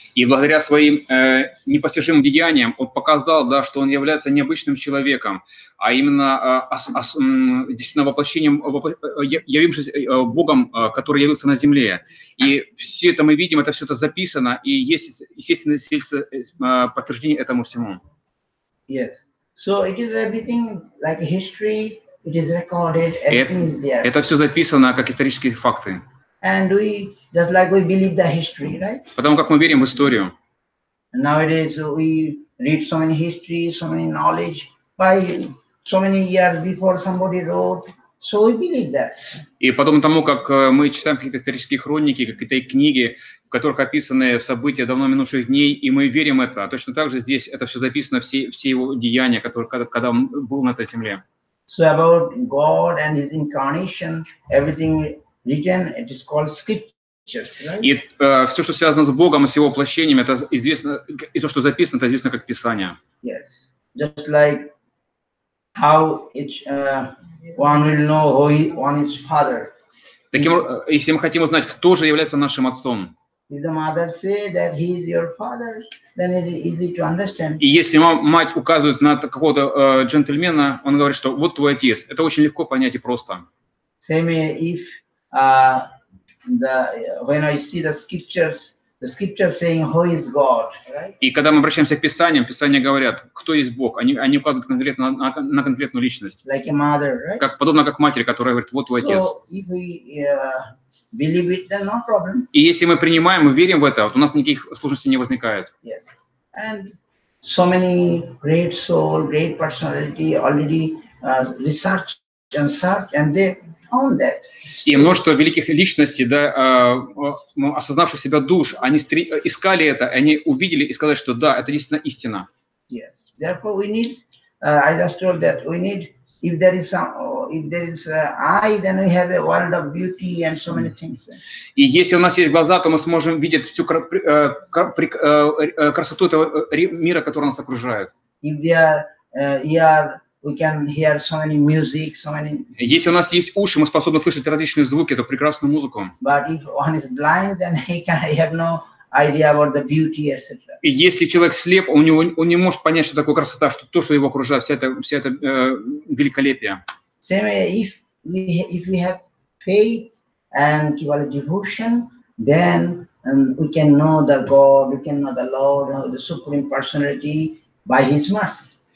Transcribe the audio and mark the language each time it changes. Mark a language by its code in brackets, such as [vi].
[ru] И благодаря своим непостижимым деяниям он показал, да, что он является необычным человеком, а именно действительно воплощением, явившись Богом, который явился на земле. И все это мы видим, это все это записано, и есть, естественно, подтверждение этому всему. [en] Yes. So it is everything like history. It is recorded. Everything is there. [ru] Это все записано как исторические факты. [en] And we just like we believe the history, right? [ru] Потому как мы верим в историю. [en] Nowadays we read so many history, so many knowledge by so many years before somebody wrote. So we believe that. [ru] И подобно тому, как мы читаем какие-то исторические хроники, какие-то книги, в которых описаны события давно минувших дней, и мы верим в это. Точно так же здесь это все записано, все его деяния, когда он был на этой земле. [en] So about God and His incarnation, everything written, it is called scriptures, right? [ru] И все, что связано с Богом и с Его воплощением, это известно, и то, что записано, это известно как Писание. [en] Yes. Just like how one will know who one is father. [ru] Если мы хотим узнать, кто же является нашим отцом, [en] If the mother say that he is your father, then it is easy to understand. [ru] и если мать указывает на какого-то джентльмена, он говорит, что вот твой отец. Это очень легко понять и просто. [en] Same if when I see the scriptures saying who is God, right? [ru] И когда мы обращаемся к Писаниям, Писания говорят, кто есть Бог. Они указывают конкретно на конкретную личность. [en] Like a mother, right? [ru] Подобно как матери, которая говорит, вот твой отец. [en] So if we believe it, then no problem. [ru] И если мы принимаем, мы верим в это, вот у нас никаких сложностей не возникает. [en] Yes. And so many great soul, great personality already research and they found that. [ru] И множество великих личностей, да, осознавших себя душ, они искали это, они увидели и сказали, что да, это действительно истина. [en] Yes. Therefore, we need. I just told that we need. If there is eye, then we have a world of beauty and so many things. [ru] И если у нас есть глаза, то мы сможем видеть всю красоту этого мира, который нас окружает. [en] If there ear, we can hear so many music, so many. [ru] Если у нас есть уши, мы способны слышать различные звуки, эту прекрасную музыку. [en] But if one is blind, then he have no idea about the beauty, etc. [ru] И если человек слеп, он не может понять, что такое красота, что то, что его окружает, вся эта великолепие. [en] Same way, if we have faith and devotion, then we can know the God, we can know the Lord, the Supreme Personality by His mercy.